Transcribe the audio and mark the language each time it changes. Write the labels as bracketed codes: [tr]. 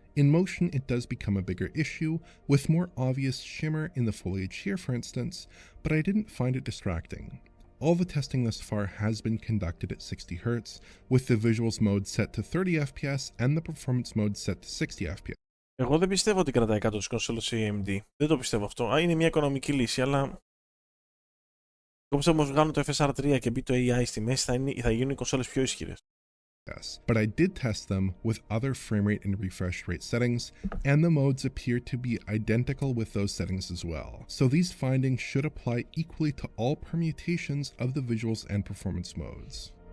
[en] In motion, it does become a bigger issue, with more obvious shimmer in the foliage here for instance, but I didn't find it distracting. All the testing thus far has been conducted at 60 Hz, with the visuals mode set to 30 FPS and the performance mode set to 60 FPS. [el] Εγώ δεν πιστεύω ότι κρατάει κάτω τις κονσόλες AMD. Δεν το πιστεύω αυτό. Είναι μια οικονομική λύση, αλλά εγώ πιστεύω πως βγάλουν το FSR3 και μπει το AI στη μέση θα γίνουν οι κονσόλες πιο ισχυρές. [en] Yes, but I did test them with other frame rate and refresh rate settings, and the modes appear to be identical with those settings as well. So these findings should apply equally to all permutations of the visuals and performance modes.